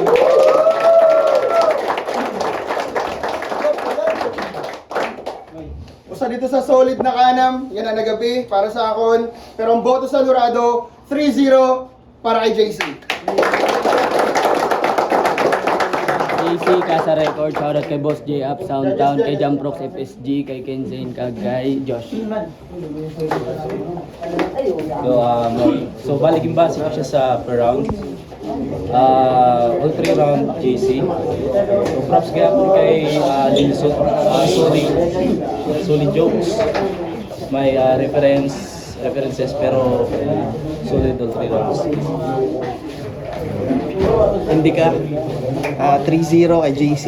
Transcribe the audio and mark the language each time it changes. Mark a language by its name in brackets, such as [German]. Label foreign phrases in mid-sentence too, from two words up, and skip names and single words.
[Filipino] Usa dito sa solid na kanam, yan ang nagabi para sa akon. Pero ang boto sa Lurado, 3-0 para kay JC. JC Casa Record, shoutout kay Boss J Up Soundtown, kay Jamprox FSG, kay Kenzain, kay Josh. So baliging base ko siya sa [English] per round. All 3 round [Filipino] JC. So props kaya po kay Linsun, [English] solid jokes. [Filipino] May references pero [English] solid all 3 rounds. [Filipino] Hindi ka 3-0 kay JC.